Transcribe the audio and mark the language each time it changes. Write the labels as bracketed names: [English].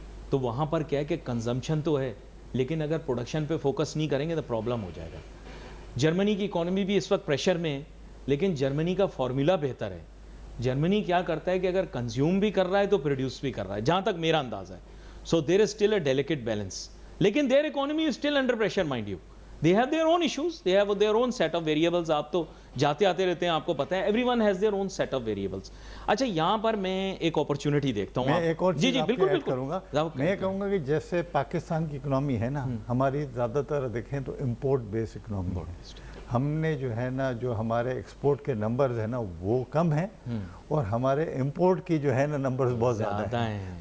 [Urdu] تو وہاں پر کیا ہے کہ کنزمپشن تو ہے, لیکن اگر پروڈکشن پہ فوکس نہیں کریں گے تو پرابلم ہو جائے گا. جرمنی کی اکانومی بھی اس وقت پریشر میں ہے, لیکن جرمنی کا فارمولا بہتر ہے. جرمنی کیا کرتا ہے کہ اگر کنزیوم بھی کر رہا ہے تو پروڈیوس بھی کر رہا ہے, جہاں تک میرا اندازہ ہے. [English] So there is still a delicate balance, لیکن there economy is still under pressure. Mind you, they have their own issues, they have their own set of variables. [Urdu] آپ تو جاتے آتے رہتے ہیں, آپ کو پتہ ہے [English] Everyone has their own set of variables. [Urdu] اچھا یہاں پر میں ایک اپرچونٹی دیکھتا ہوں, میں ایک اور جی چیز بالکل ایڈ بالکل کروں گا. میں یہ کہوں گا کہ جیسے پاکستان کی اکنامی ہے نا, ہماری زیادہ تر دیکھیں تو امپورٹ بیس اکنامی ہے. ہم نے جو ہے نا, جو ہمارے ایکسپورٹ کے نمبرز ہیں نا وہ کم ہیں, اور ہمارے امپورٹ کی جو ہے نا نمبرز بہت زیادہ ہیں.